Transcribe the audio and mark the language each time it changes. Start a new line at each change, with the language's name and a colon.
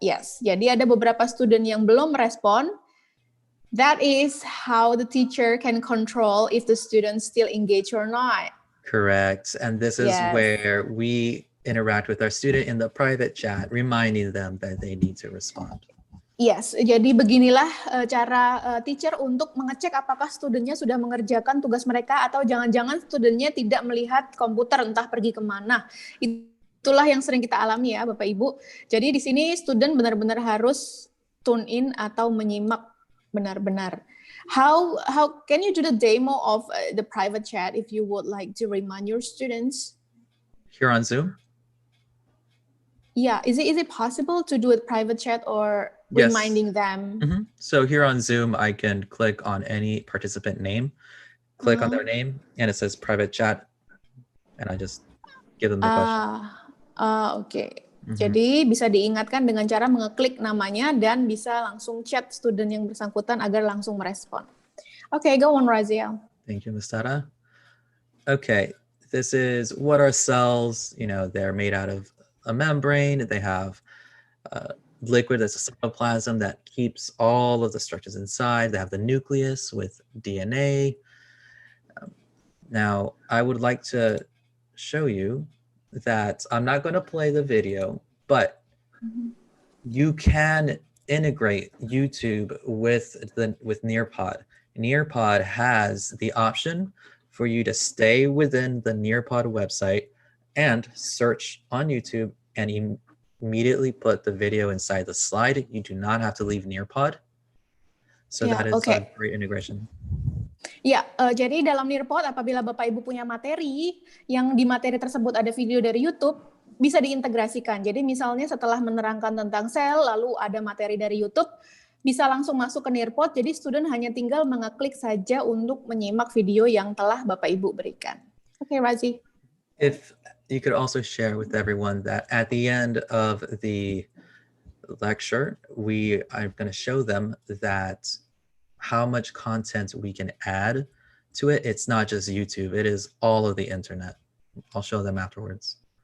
Indonesian: Yes, jadi ada beberapa student yang belum merespon.
English: That is how the teacher can control if the students still engage or not. Correct. And this is where we interact with our student in the private chat, reminding them that they need to respond.
Indonesian: Yes, jadi beginilah cara teacher untuk mengecek apakah studentnya sudah mengerjakan tugas mereka atau jangan-jangan studentnya tidak melihat komputer entah pergi kemana. Itulah yang sering kita alami ya Bapak Ibu. Jadi di sini student benar-benar harus
English: tune in
Indonesian: atau menyimak benar-benar.
English: How can you do the demo of the private chat if you would like to remind your students? Here on Zoom? Yeah, is it possible to do a private chat or reminding them? So here on Zoom, I can click on any participant name, click on their name, and it says private chat, and I just give them the question.
Indonesian: Oke. Jadi bisa diingatkan dengan cara mengeklik namanya dan bisa langsung chat student yang bersangkutan agar langsung merespon.
English: Okay, go on, Raziel. Thank you, Ms. Tara. Okay, this is what are cells? You know, they're made out of a membrane. They have liquid that's a cytoplasm that keeps all of the structures inside. They have the nucleus with DNA. Now, I would like to show you that I'm not going to play the video, but you can integrate YouTube with Nearpod. Nearpod has the option for you to stay within the Nearpod website and search on YouTube and immediately put the video inside the slide. You do not have to leave Nearpod. So that is a great integration.
Indonesian: Ya, jadi dalam Nearpod apabila Bapak Ibu punya materi, yang di materi tersebut ada video dari YouTube, bisa diintegrasikan. Jadi misalnya setelah menerangkan tentang sel, lalu ada materi dari YouTube, bisa langsung masuk ke Nearpod, jadi student hanya tinggal mengeklik saja untuk menyimak video yang telah Bapak Ibu berikan. Oke, Razi.
English: If you could also share with everyone that at the end of the lecture, I'm going to show them that how much content we can add to it. It's not just YouTube, it is all of the internet. I'll show them afterwards.